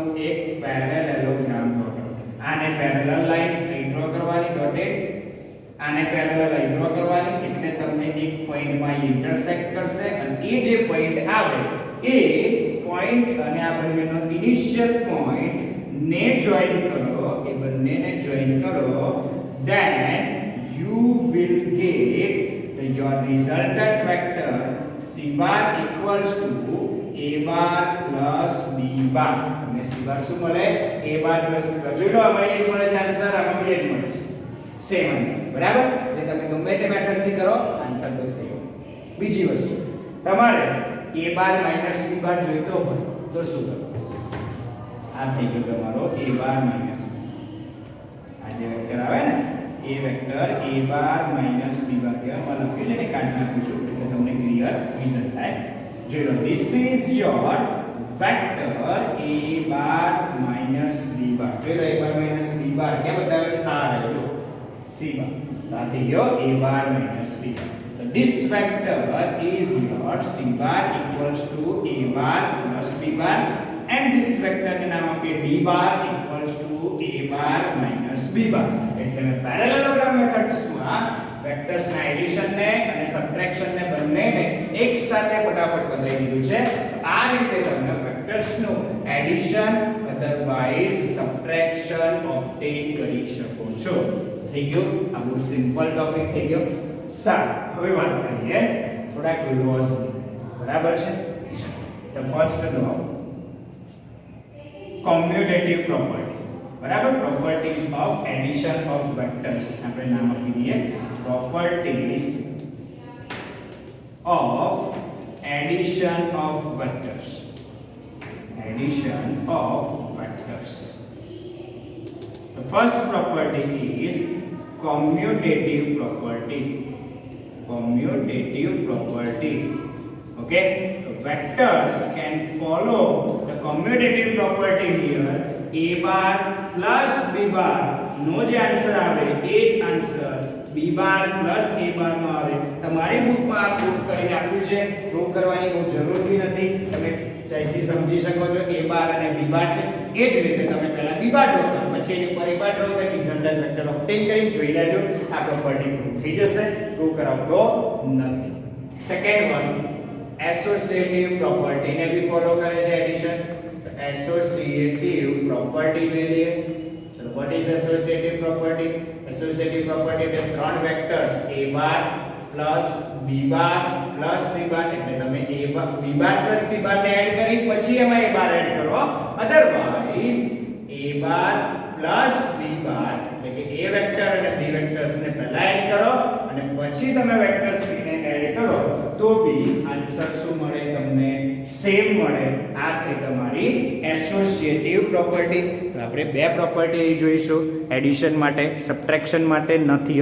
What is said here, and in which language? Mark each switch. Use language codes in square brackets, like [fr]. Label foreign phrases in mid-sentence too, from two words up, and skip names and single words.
[gu] એક પેરેલેલોગ્રામ ડ્રો કરવાનો. આને [en] parallel lines [gu] અહીં ડ્રો કરવાની ડોટેડ, આને પેરેલલ અહીં ડ્રો કરવાની એટલે તમને એક પોઈન્ટમાં ઇન્ટરસેક્ટ કરશે અને એ જે પોઈન્ટ આવે એ પોઈન્ટ અને આ બંનેનો [en] initial point [gu] ને જોઈન કરો એ બંનેને જોઈન કરો, [en] then you will get your resultant vector c bar equals to a bar plus b bar. [gu] તમને [en] c bar [gu] શું મળે? [en] a bar plus b bar. [gu] જોઈ લો આમાં એ જ મળે છે આન્સર, આમાં બે જ મળે છે, [en] same answer, [gu] બરાબર? એટલે તમે ગમે તે મેથડ થી કરો આન્સર તો સેમ. બીજી વસ્તુ, તમારે [en] a bar minus b bar [gu] જોઈતો હોય તો શું કરવું? આ થઈ ગયો તમારો [en] a bar minus b. [gu] આ જે વેક્ટર આવે ને a વેક્ટર [en] a bar minus b bar [gu] કહેવામાં લખ્યું છે ને, કાઢી નાખ્યું છું એટલે તમને [en] clear vision [gu] થાય. જોઈ લો, [en] this is your vector a bar minus b bar. [gu] જોઈ લો, [en] a bar minus b bar [gu] કે બતાવે છે? આ રહે જો [en] c bar. [gu] તો આ થઈ ગયો [en] a bar minus b bar. So this vector is your c bar equals to a bar plus b bar, and this vector [gu] ને નામ આપીએ [en] d bar equals to a bar minus b bar. [gu] એટલે મેં [en] parallelogram methods [gu] માં વેક્ટર્સ ના એડિશન ને અને સબટ્રેક્શન ને બંનેને એક સાથે ફટાફટ બતાવી દીધું છે. આ રીતે તમે વેક્ટર્સ નું [en] addition otherwise subtraction obtain [gu] કરી શકો છો. થઈ ગયું? આ બહુ [en] simple topic [gu] થઈ ગયો. સારું, હવે વાત કરીએ થોડાક લોસ, બરાબર છે? તો [en] first law, commutative property, બરાબર? properties of addition of vectors. [gu] આપણે નામ આપી દઈએ [en] properties of addition of vectors. Addition of vectors. The first property is commutative property. Commutative property. Okay, so vectors can follow the commutative property here, a bar plus b bar [gu] નો જે આન્સર આવે એ જ આન્સર [en] b bar plus a bar [gu] નો આવે. તમારી બુકમાં આ પ્રૂફ કરીને આપ્યું છે, પ્રૂફ કરવાની બહુ જરૂર બી નથી, તમે ચાઈથી સમજી શકો છો. [en] a bar [gu] અને [en] b bar [gu] છે, એ જ રીતે તમે પહેલા [en] b bar [gu] ડ્રો કરો, પછી એની ઉપર [en] a bar [gu] ડ્રો કરી [en] resultant vector obtain [gu] કરીને જોઈ લેજો, આ પ્રોપર્ટી પ્રૂફ થઈ જશે. પ્રૂફ કરાવતો નથી. [en] second one, associative property [gu] ને भी ફોલો કરે છે એડિશન. તો [en] associative property [gu] જોઈ લઈએ. [en] So what is associative property? Associative property [gu] એટલે ત્રણ વેક્ટર્સ [en] a bar plus b bar plus c bar, [gu] એટલે તમે [en] a bar b bar plus c bar [gu] ને એડ કરી પછી એમાં [en] a bar [gu] એડ કરો. અધરવાઇઝ [en] a bar plus b bar [gu] એટલે કે a વેક્ટર અને b વેક્ટર્સ ને પહેલા એડ કરો અને પછી તમે વેક્ટર c ને એડ કરો તો બી આન્સર શું મળે? તમને સેમ મળે. આ થઈ તમારી [en] associative property. [gu] તો આપણે બે પ્રોપર્ટી જોઈશું એડિશન માટે, સબટ્રેક્શન માટે નથી.